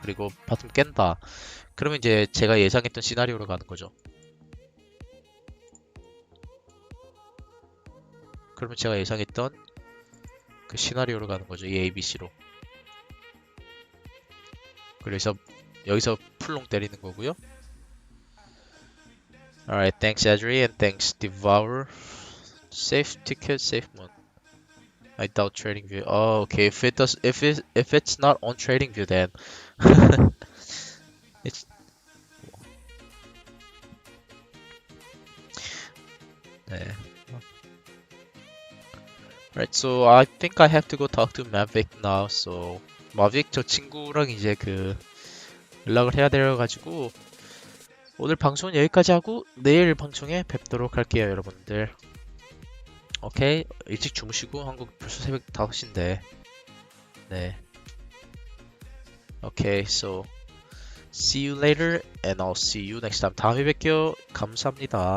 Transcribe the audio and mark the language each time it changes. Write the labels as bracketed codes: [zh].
[ko] 그리고 바텀 깬다. 그러면 이제 제가 예상했던 시나리오로 가는 거죠. 그러면 제가 예상했던 그 시나리오로 가는 거죠. 이 ABC로. 그래서 여기서 풀롱 때리는 거고요. [en] Alright, thanks Adri and thanks Devour. Safe ticket, safe moon. I doubt trading view. Oh, okay. If it's not on trading view, then it's [ko] 네. [en] Right, so I think I have to go talk to Mavic now. [ko] So Mavic 저 친구랑 이제 연락을 해야 되어가지고 오늘 방송은 여기까지 하고 내일 방송에 뵙도록 할게요, 여러분들. 오케이, 일찍 주무시고 한국 벌써 새벽 5시인데. 네. [en] Okay, so see you later and I'll see you next time. [ko] 다음에 뵐게요. 감사합니다.